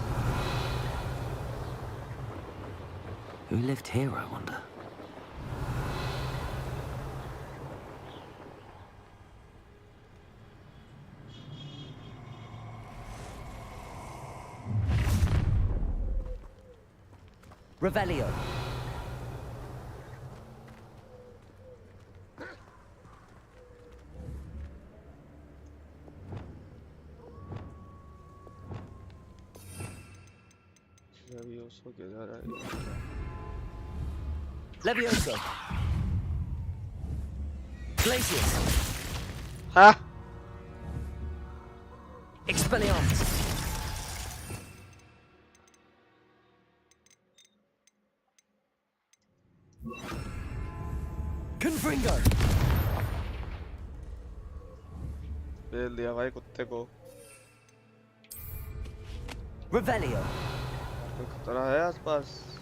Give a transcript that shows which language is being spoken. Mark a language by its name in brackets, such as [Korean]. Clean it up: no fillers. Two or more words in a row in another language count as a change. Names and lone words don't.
[English] Who lived here, I wonder? Revelio. [Hindi] Levioso किधर है? Levioso. Glacius. हाँ. Expelliarmus. Confringo. बेल दिया भाई कुत्ते को. Revelio. कोई खतरा है आसपास?